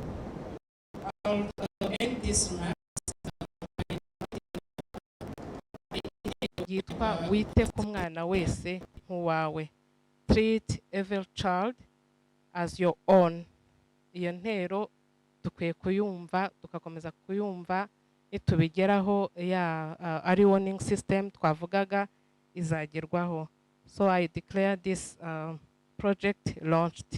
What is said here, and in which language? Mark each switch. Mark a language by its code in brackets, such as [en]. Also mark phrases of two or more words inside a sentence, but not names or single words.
[en] I'll end this remarks. [rw] Yitwa wite ku mwana wese nk'uwawe. [en] Treat every child as your own. [rw] Iyo ntero dukwiye kuyumva, tugakomeza kuyumva, nitubigeraho ya [en] early warning system [rw] twavugaga izagerwaho. [en] So I declare this project launched.